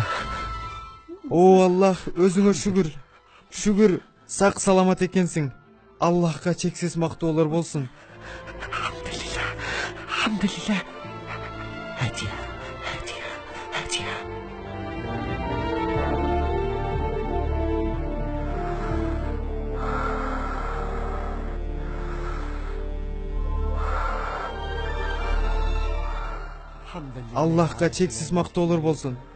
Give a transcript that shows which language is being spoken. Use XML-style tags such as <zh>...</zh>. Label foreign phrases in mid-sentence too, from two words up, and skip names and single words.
<ky>О Аллах, өзүңө шүгүр. Шүгүр, сак саламат экенсиң. Аллахка чексиз мактоолор болсун.</ky> <tr>Hamdülillah. Hadiye, hadiye, hadiye.</tr> <ky>Аллахка чексиз мактоолор болсун.</ky>